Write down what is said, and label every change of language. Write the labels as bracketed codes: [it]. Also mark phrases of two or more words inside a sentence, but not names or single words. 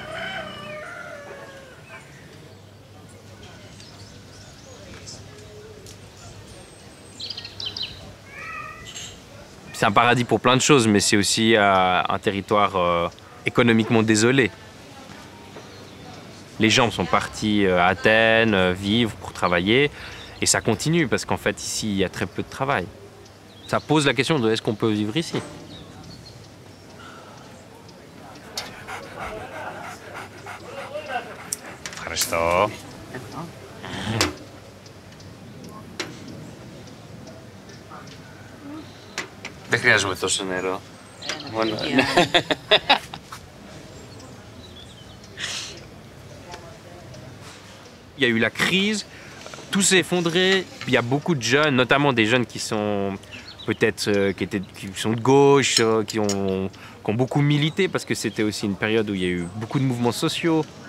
[fr] C'est un paradis pour plein de choses, mais c'est aussi un territoire économiquement désolé. Les gens sont partis à Athènes vivre pour travailler, et ça continue parce qu'en fait ici il y a très peu de travail. Ça pose la question de est-ce qu'on peut vivre ici? [el] Ευχαριστώ. Δεν χρειάζομαι τόσο νερό. Μόνο... [fr] Il y a eu la crise, tout s'est effondré. Il y a beaucoup de jeunes, notamment des jeunes qui sont peut-être qui sont de gauche, qui ont beaucoup milité parce que c'était aussi une période où il y a eu beaucoup de mouvements sociaux.